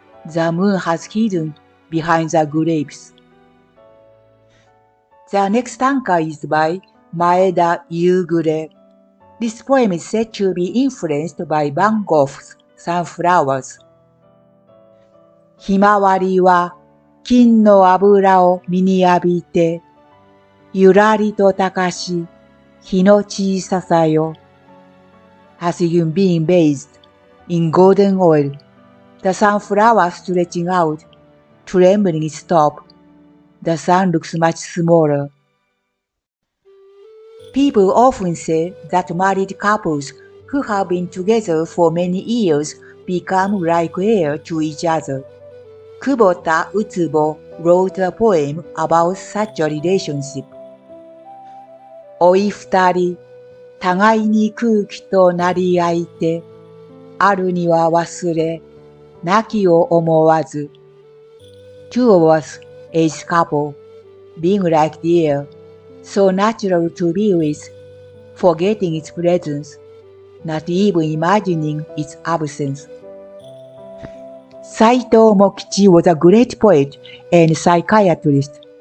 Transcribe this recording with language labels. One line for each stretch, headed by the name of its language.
English: The moon has hidden behind the grapes. The next tanka is by Maeda Yugure. This poem is said to be influenced by Van Gogh's Sunflowers.
Japanese: ひまわりは金の油を身に浴びて、ゆらりと高し日の小ささよ。
English: As you being bathed in golden oil, the sunflower stretching out, trembling its top. The sun looks much smaller. People often say that married couples who have been together for many years become like air to each other. Kubota Utsubo wrote a poem about such a relationship.
Japanese: おい二人、互いに空気となり合いて、あるには忘れ、なきを思わず。
English: Two of us, as couple, being like the air, so natural to be with, forgetting its presence, not even imagining its absence. Saito Mokichi was a great poet and psychiatrist.